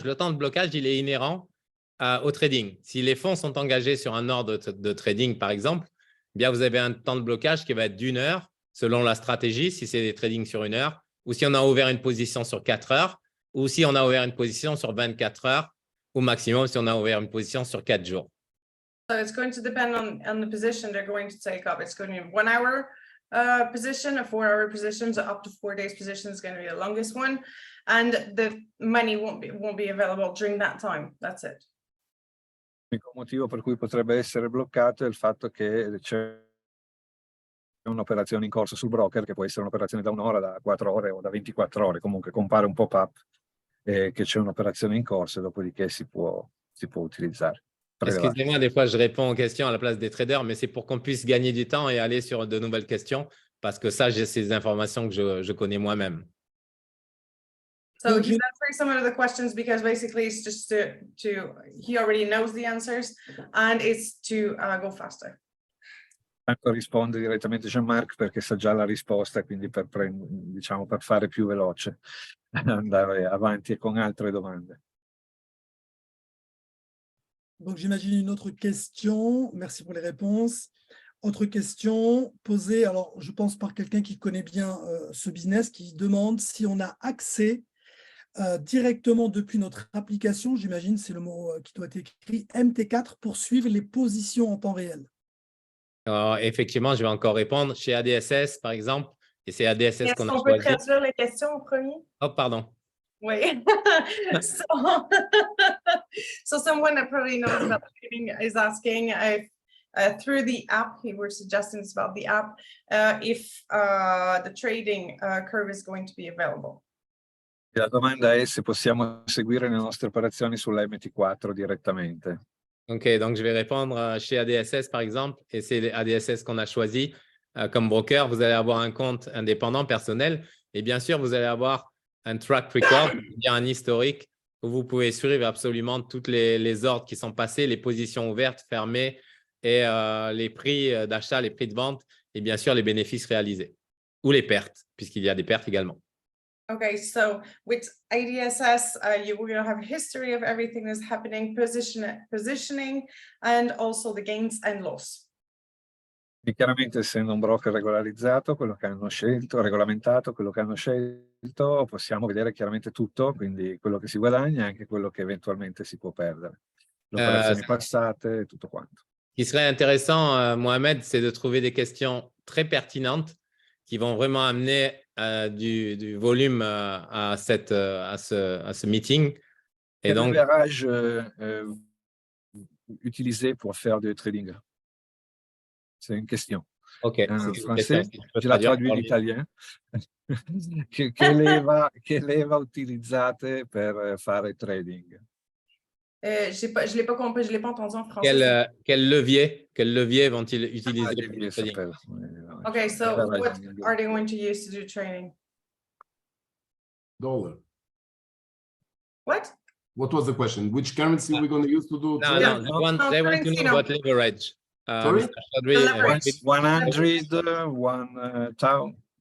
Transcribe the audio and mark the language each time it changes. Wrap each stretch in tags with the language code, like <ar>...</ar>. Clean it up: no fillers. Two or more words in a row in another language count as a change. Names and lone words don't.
<fr>Le temps de blocage, il est inhérent au trading. Si les fonds sont engagés sur un ordre de trading, par exemple, eh bien vous avez un temps de blocage qui va être d'1 heure selon la stratégie, si c'est des trading sur 1 heure, ou si on a ouvert une position sur 4 heures, ou si on a ouvert une position sur 24 heures, ou maximum si on a ouvert une position sur 4 jours.</fr> <en>So it's going to depend on the position they're going to take up. It's going to be 1 hour position, a 4-hour position, so up to 4 days position is going to be the longest one, and the money won't be available during that time. That's it.</en> <it>L'unico motivo per cui potrebbe essere bloccato è il fatto che c'è un'operazione in corso sul broker, che può essere un'operazione da 1 ora, da 4 ore o da 24 ore, comunque compare un pop-up che c'è un'operazione in corso, dopodiché si può utilizzare.</it> <fr>Excusez-moi, des fois, je réponds aux questions à la place des traders, mais c'est pour qu'on puisse gagner du temps et aller sur de nouvelles questions, parce que ça, j'ai ces informations que je connais moi-même.</fr> <en>So he's answering some of the questions because basically it's just he already knows the answers and it's to go faster.</en> <it>Tanto risponde direttamente Jean-Marc perché sa già la risposta, quindi per fare più veloce, andare avanti con altre domande.</it> <fr>Donc, j'imagine une autre question. Merci pour les réponses. Autre question posée, alors je pense par quelqu'un qui connaît bien ce business, qui demande si on a accès directement depuis notre application, j'imagine c'est le mot qui doit être écrit, MT4, pour suivre les positions en temps réel. Alors, effectivement, je vais encore répondre. Chez ADSS, par exemple, et c'est ADSS Est-ce qu'on a qu'on peut choisi. traduire les questions au premier? Oh, pardon.</fr> <en>Wait. so, so someone that probably knows about trading is asking if through the app, he was suggesting it's about the app, if the trading curve is going to be available.</en> <it>La domanda è se possiamo seguire le nostre operazioni sulla MET4 direttamente.</it> <fr>Ok, donc je vais répondre chez ADSS par exemple, et c'est les ADSS qu'on a choisi comme broker. Vous allez avoir un compte indépendant personnel et bien sûr, vous allez avoir un track record, c'est-à-dire un historique où vous pouvez suivre absolument toutes les ordres qui sont passés, les positions ouvertes, fermées et les prix d'achat, les prix de vente et bien sûr les bénéfices réalisés ou les pertes, puisqu'il y a des pertes également.</fr> <en>Okay, so with ADSS, you will have a history of everything that's happening, positioning, and also the gains and loss.</en> <it>E chiaramente, essendo un broker regolarizzato, quello che hanno scelto, regolamentato, quello che hanno scelto, possiamo vedere chiaramente tutto, quindi quello che si guadagna e anche quello che eventualmente si può perdere. Le operazioni passate e tutto quanto.</it> <fr>Ce qui serait intéressant, Mohamed, c'est de trouver des questions très pertinentes qui vont vraiment amener du volume à ce meeting. Et Quel donc, leverage utilisé pour faire du trading? C'est une question. ok, c'est En une français, question. Si tu peux je la traduire traduis par in italien.</fr> <it>Che leva utilizzate per fare trading?</it> <fr>Je l'ai pas compris, je l'ai pas entendu en français. Quel levier vont-ils utiliser pour le trading?</fr> <en>Okay, so what are they going to use to do trading? Dollar. What? What was the question? Which currency we're going to use to do? No, trading? no, they want to know about leverage. Sorry? Mr. Chaudhry, Leverage. 100, 1,000,</en>